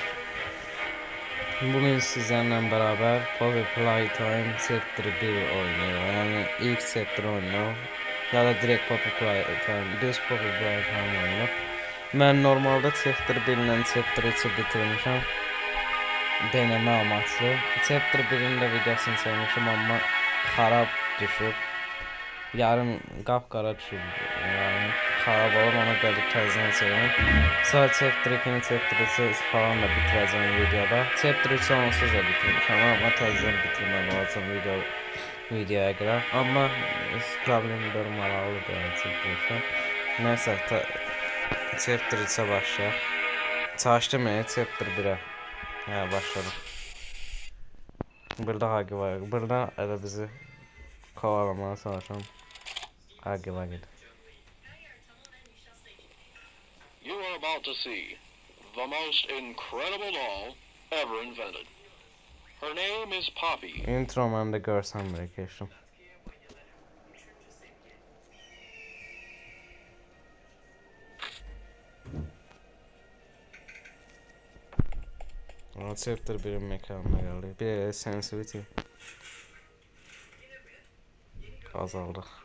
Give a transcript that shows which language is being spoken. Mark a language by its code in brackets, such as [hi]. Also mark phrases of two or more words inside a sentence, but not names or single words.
[tr] Bugün sizlerle beraber Poppy Playtime Chapter 1 oynuyor. Yani ilk chapter oynuyor. Ya da direkt Poppy Playtime, düz Poppy Playtime oynuyor. Ben normalde Chapter 1 ile Chapter 3'ü bitirmişim. Deneme amaçlı. Chapter 1'in de videosunu çekmişim ama [az] xarab düşüb. Yarım qapqara düşüb. Yani xarab olur, ona gəlib təzədən çəkirəm. Sonra Chapter 2-ni, Chapter 3-ü falan da bitirəcəm videoda. Chapter 3-ü onsuz da bitirmişəm amma təzədən bitirməm lazım videoya görə. Amma problemlər maraqlıdır yəni Chapter 3-dən. Nəysə, Chapter 3-ə başlayaq. Çalışdım Chapter 1-ə. Hə, başladım. Burada Hagi var. Burada elə bizi kovalamaya çalışan Hagi var idi. [en] You are about to see the most incredible doll ever invented. Her name is Poppy. [az] Intro məndə görsəm belə keçdim. Chapter 1'in mekanına gəldik. Bir sensitivity azaldıq.